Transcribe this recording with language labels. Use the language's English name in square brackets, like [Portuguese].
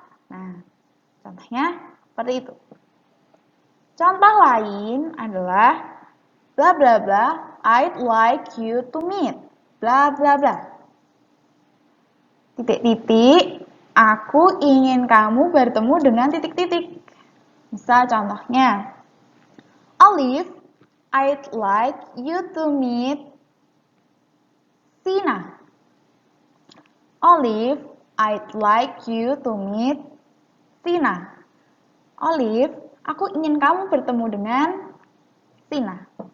[Indonesian] Nah, contohnya seperti itu. Contoh lain adalah bla bla bla, [English] I'd like you to meet. [Indonesian] Bla bla bla. Titik-titik, aku ingin kamu bertemu dengan titik-titik. Misal contohnya, [English] Olive, I'd like you to meet Sina. Olive, I'd like you to meet Sina. [Indonesian] Olive, aku ingin kamu bertemu dengan Sina.